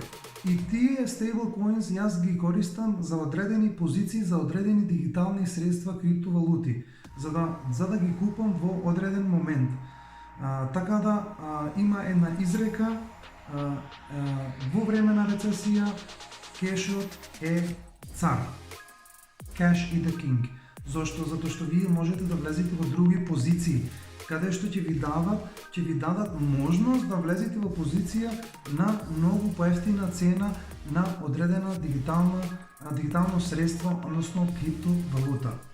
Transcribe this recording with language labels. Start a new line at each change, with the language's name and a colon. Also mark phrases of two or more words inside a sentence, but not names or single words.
Macedonian: И тие стейблкоинс јас ги користам за одредени позиции, за одредени дигитални средства, криптовалути, за да ги купам во одреден момент. Така да има една изрека, во време на рецесија кешот е цар.
English: Cash is the king.
Macedonian: Зошто? Затоа што вие можете да влезете во други позиции, каде што ќе ви дадат можност да влезете во позиција на многу поевтина цена на одредена дигитално средство, односно криптовалута.